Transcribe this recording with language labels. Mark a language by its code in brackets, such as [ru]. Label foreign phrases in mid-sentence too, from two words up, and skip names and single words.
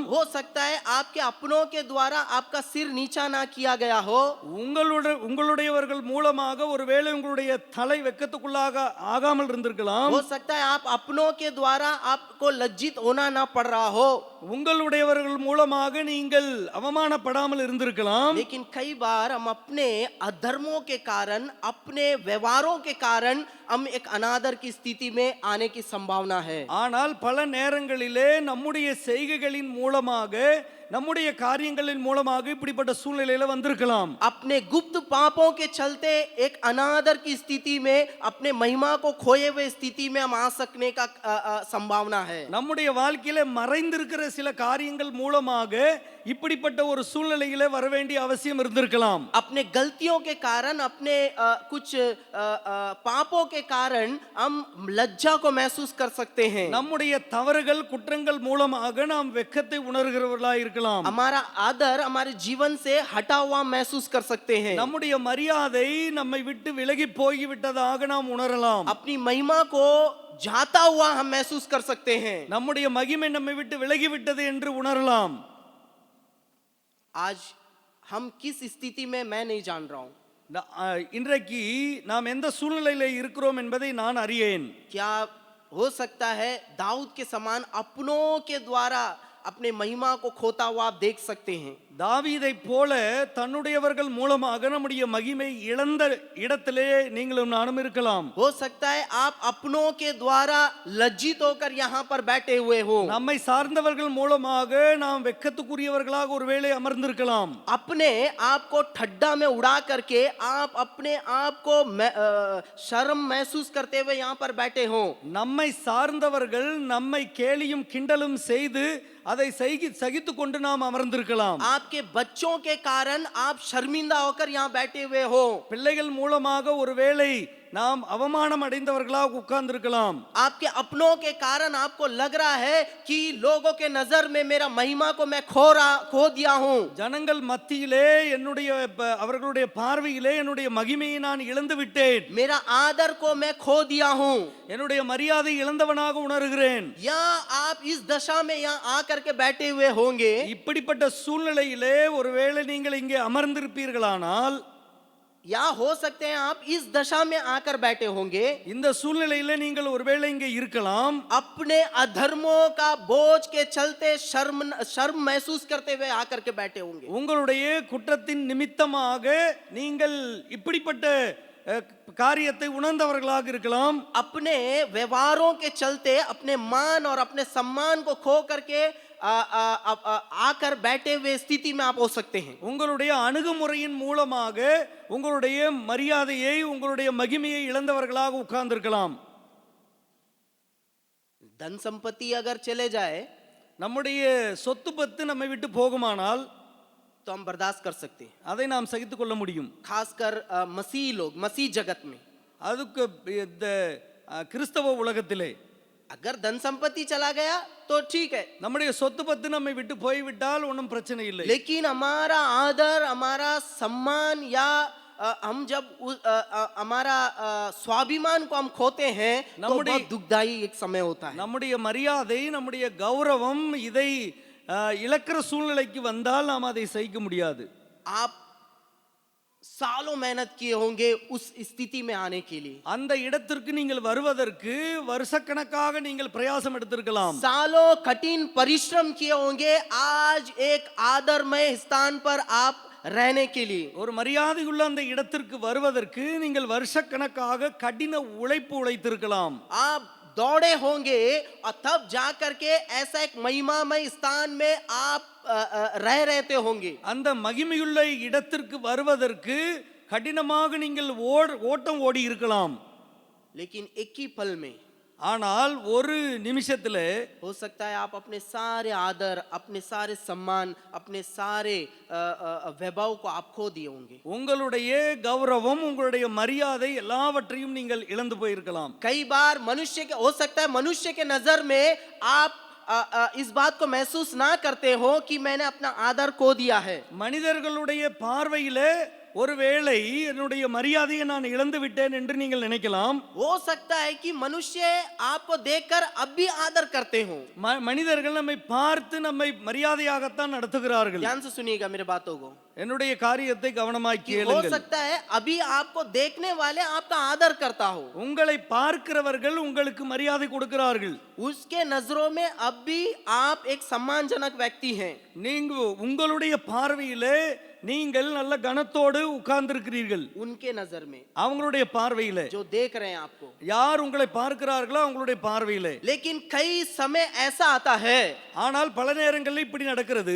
[hi] हो सकता है आपके अपनों के द्वारा आपका सिर नीचा ना किया गया हो, [ta] உங்களுடையவர்கள் மூலமாக ஒருவேளை உங்களுடைய தலை வெட்கத்துக்குள்ளாக ஆகாமல் இருந்திருக்கலாம். [hi] हो सकता है आप अपनों के द्वारा आपको लज्जित होना ना पड़ रहा हो, [ta] உங்களுடையவர்கள் மூலமாக நீங்கள் அவமானப்படாமல் இருந்திருக்கலாம். [hi] लेकिन कई बार हम अपने अधर्मों के कारण, अपने व्यवहारों के कारण हम एक अनादर की स्थिति में आने की संभावना है. [ta] ஆனால் பல நேரங்களிலே நம்முடைய செய்கைகளின் மூலமாக, நம்முடைய காரியங்களின் மூலமாக இப்படிப்பட்ட சூழ்நிலையில வந்திருக்கலாம். [hi] अपने गुप्त पापों के चलते एक अनादर की स्थिति में, अपने महिमा को खोए हुए स्थिति में हम आ सकने का संभावना है. [ta] நம்முடைய வாழ்க்கையில மறைந்திருக்கிற சில காரியங்கள் மூலமாக இப்படிப்பட்ட ஒரு சூழ்நிலையில வர வேண்டிய அவசியம் இருந்திருக்கலாம். [hi] अपने गलतियों के कारण, अपने कुछ पापों के कारण हम लज्जा को महसूस कर सकते हैं. [ta] நம்முடைய தவறுகள், குற்றங்கள் மூலமாக நாம் வெட்கத்தை உணர்கிறவர்களாய் இருக்கலாம். [hi] हमारा आदर हमारे जीवन से हटा हुआ महसूस कर सकते हैं. [ta] நம்முடைய மரியாதை நம்மை விட்டு விலகி போய்விட்டதாக நாம் உணரலாம். [hi] अपनी महिमा को जाता हुआ हम महसूस कर सकते हैं. [ta] நம்முடைய மகிமை நம்மை விட்டு விலகி விட்டது என்று உணரலாம். [hi] आज हम किस स्थिति में मैं नहीं जान रहा हूं। [ta] இன்றைக்கு நாம் எந்த சூழ்நிலையில இருக்கிறோம் என்பதை நான் அறியேன். [hi] क्या हो सकता है दाऊद के समान अपनों के द्वारा अपने महिमा को खोता हुआ आप देख सकते हैं। [ta] தாவீதை போல தன்னுடையவர்கள் மூலமாக நம்முடைய மகிமை இழந்த இடத்திலே நீங்களும் நானும் இருக்கலாம். [hi] हो सकता है आप अपनों के द्वारा लज्जित होकर यहाँ पर बैठे हुए हो। [ta] நம்மை சார்ந்தவர்கள் மூலமாக நாம் வெட்கத்துக்குரியவர்களாக ஒருவேளை அமர்ந்திருக்கலாம். [hi] अपने आप को ठड्डा में उड़ा करके आप अपने आप को शर्म महसूस करते हुए यहाँ पर बैठे हो। [ta] நம்மை சார்ந்தவர்கள் நம்மை கேலியும் கிண்டலும் செய்து அதை சகித்து கொண்டு நாம் அமர்ந்திருக்கலாம். [hi] आपके बच्चों के कारण आप शर्मिंदा होकर यहाँ बैठे हुए हो। [ta] பிள்ளைகள் மூலமாக ஒருவேளை நாம் அவமானம் அடைந்தவர்களாக உட்கார்ந்திருக்கலாம். [hi] आपके अपनों के कारण आपको लग रहा है कि लोगों के नजर में मेरा महिमा को मैं खो दिया हूं। [ta] ஜனங்கள் மத்தியிலே என்னுடைய அவர்களுடைய பார்வையிலே என்னுடைய மகிமையை நான் இழந்து விட்டேன். [hi] मेरा आदर को मैं खो दिया हूं। [ta] என்னுடைய மரியாதை இழந்தவனாக உணர்கிறேன். [hi] या आप इस दशा में यहाँ आकर के बैठे हुए होंगे। [ta] இப்படிப்பட்ட சூழ்நிலையிலே ஒருவேளை நீங்கள் இங்கே அமர்ந்திருப்பீர்களானால், [hi] या हो सकते हैं आप इस दशा में आकर बैठे होंगे। [ta] இந்த சூழ்நிலையிலே நீங்கள் ஒருவேளை இங்கே இருக்கலாம். [hi] अपने अधर्मों का बोझ के चलते शर्म महसूस करते हुए आकर के बैठे होंगे। [ta] உங்களுடைய குற்றத்தின் நிமித்தமாக நீங்கள் இப்படிப்பட்ட காரியத்தை உணர்ந்தவர்களாக இருக்கலாம். [hi] अपने व्यवहारों के चलते अपने मान और अपने सम्मान को खो करके आकर बैठे हुए स्थिति में आप हो सकते हैं। [ta] உங்களுடைய அணுகுமுறையின் மூலமாக உங்களுடைய மரியாதையை உங்களுடைய மகிமையை இழந்தவர்களாக உட்கார்ந்திருக்கலாம். [hi] धन संपत्ति अगर चले जाए, [ta] நம்முடைய சொத்து பத்து நம்மை விட்டு போகுமானால் [hi] तो हम बर्दाश्त कर सकते हैं। [ta] அதை நாம் சகித்துக் கொள்ள முடியும். [hi] खासकर मसीह लोग, मसीह जगत में [ta] அதுக்கு இந்த கிறிஸ்தவ உலகத்திலே [hi] अगर धन संपत्ति चला गया तो ठीक है, [ta] நம்முடைய சொத்து பத்து நம்மை விட்டு போய்விட்டால் ஒன்றும் பிரச்சனை இல்லை. [hi] लेकिन हमारा आदर, हमारा सम्मान या हम जब हमारा स्वाभिमान को हम खोते हैं तो बहुत दुखदाई एक समय होता है। [ta] நம்முடைய மரியாதை, நம்முடைய கௌரவம் இதை இழக்கிற சூழ்நிலைக்கு வந்தால் நாம் அதை சகிக்க முடியாது. [hi] आप सालों मेहनत किए होंगे उस स्थिति में आने के लिए। [ta] அந்த இடத்திற்கு நீங்கள் வருவதற்கு வருஷக்கணக்காக நீங்கள் பிரயாசம் எடுத்திருக்கலாம். [hi] सालों कठिन परिश्रम किए होंगे आज एक आदरमय स्थान पर आप रहने के लिए। [ta] ஒரு மரியாதையுள்ள அந்த இடத்திற்கு வருவதற்கு நீங்கள் வருஷக்கணக்காக கடின உழைப்பு உழைத்திருக்கலாம். [hi] आप दौड़े होंगे और तब जाकर के ऐसा एक महिमामय स्थान में आप रह रहते होंगे। [ta] அந்த மகிமையுள்ள இடத்திற்கு வருவதற்கு கடினமாக நீங்கள் ஓட்டம் ஓடி இருக்கலாம். [hi] लेकिन एक ही पल में, [ta] ஆனால் ஒரு நிமிஷத்துல [hi] हो सकता है आप अपने सारे आदर, अपने सारे सम्मान, अपने सारे वैभव को आप खो दिए होंगे। [ta] உங்களுடைய கௌரவம், உங்களுடைய மரியாதை எல்லாவற்றையும் நீங்கள் இழந்து போயிருக்கலாம். [hi] कई बार मनुष्य के, हो सकता है मनुष्य के नजर में आप इस बात को महसूस ना करते हो कि मैंने अपना आदर खो दिया है। [ta] மனிதர்களுடைய பார்வையிலே ஒருவேளை என்னுடைய மரியாதையை நான் இழந்து விட்டேன் என்று நீங்கள் நினைக்கலாம். [hi] हो सकता है कि मनुष्य आपको देखकर अब भी आदर करते हो। [ta] மனிதர்கள் நம்மை பார்த்து நம்மை மரியாதையாகத்தான் நடத்துகிறார்கள். [hi] ध्यान से सुनिएगा मेरे बातों को। [ta] என்னுடைய காரியத்தை கவனமாய் [hi] हो [ta] கேளுங்கள். [hi] सकता है अभी आपको देखने वाले आपका आदर करता हो, [ta] உங்களை பார்க்கிறவர்கள் உங்களுக்கு மரியாதை கொடுக்கிறார்கள். [hi] उसके नजरों में अब भी आप एक सम्मानजनक व्यक्ति हैं। [ta] நீங்க உங்களுடைய பார்வையிலே நீங்கள் நல்ல கனத்தோடு உட்கார்ந்திருக்கிறீர்கள். [hi] उनके नजर में, [ta] அவங்களுடைய பார்வையிலே [hi] जो देख रहे हैं आपको, [ta] யார் உங்களை பார்க்கிறார்களோ அவங்களுடைய பார்வையிலே. [hi] लेकिन कई समय ऐसा आता है, [ta] ஆனால் பல நேரங்களில் இப்படி நடக்கிறது.